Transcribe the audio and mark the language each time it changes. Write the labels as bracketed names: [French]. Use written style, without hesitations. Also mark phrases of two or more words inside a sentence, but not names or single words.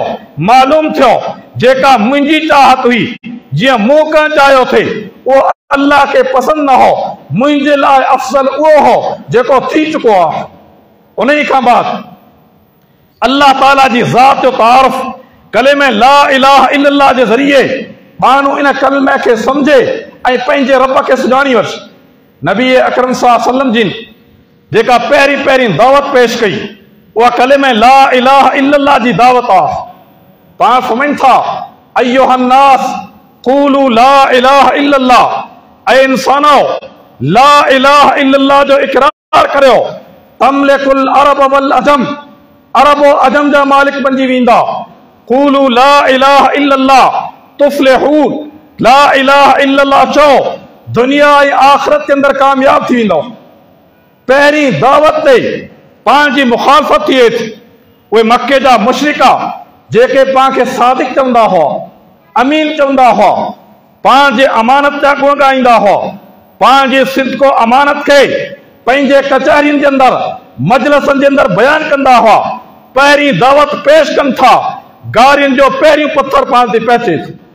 [Sindhi] मालूम थियो जेका मुंहिंजी चाहत हुई, जीअं मूं करणु चाहियो थे, उहो अल्लाह खे पसंदि न हो, मुंहिंजे लाइ अफ़ज़ल उहो हो जेको थी चुको आहे। उन खां बाद अल्लाह ताला जी ज़ात जो तारुफ़ कलिमे [Arabic] لا إله إلا الله [Sindhi] जे ज़रिए माण्हू इन कलिमे खे सम्झे ऐं पंहिंजे रब खे सुञाणी वठे। नबी अकरम [Arabic] صلى الله عليه وسلم [Sindhi] जिन जेका पहिरीं दावत पेश कई, उहा कलिमे [Arabic] لا إله إلا الله [Sindhi] जी दावत आहे। पाण फरमाइनि था [Arabic] أيها الناس قولوا لا إله إلا الله, [Sindhi] ऐं इंसानो [Arabic] لا إله إلا الله [Sindhi] जो इकरार करियो, [Arabic] تملكوا العرب والعجم, [Sindhi] अरब और अजम जा मालिक बणजी वेंदा। [Arabic] قولوا لا إله إلا الله تفلحوا, لا إله إلا الله [Sindhi] चओ, दुनिया ऐं आख़िरत के अंदर कामयाब थी वेंदो। पहिरीं दावत ते पंहिंजी मुखालफ़त थिए थी। उहे मके जा मुशरिका जेके पाण खे सादिक चवंदा हुआ, अमीन चवंदा हुआ, पंहिंजे अमानत जा गुण ॻाईंदा हुआ, पंहिंजे सिद्क़ो अमानत खे पंहिंजे कचहरियुनि जे अंदर मजलिसनि जे अंदर बयान कंदा हुआ, पहिरीं दावत पेश कनि था, गारियुनि जो पहिरियों पत्थर पाण ते पहुचे थो।